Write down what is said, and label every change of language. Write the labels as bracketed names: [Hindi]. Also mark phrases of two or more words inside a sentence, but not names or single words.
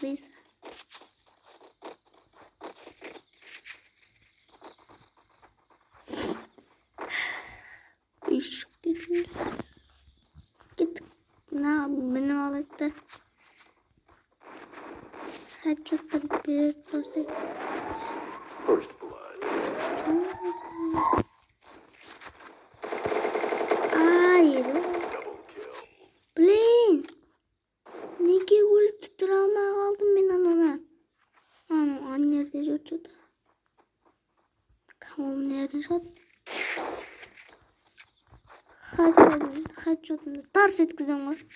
[Kazakh] Кеттік. Мініп алайықта. Хатчоттар беріп басайық. [English] First blood. Double kill. [Kazakh] Блин! Неге өлтіре алмай қалдым мен ананы? Аны жерде жүрші да. Ол нерден шығады? Хатчотымды тарс еткізем ғой.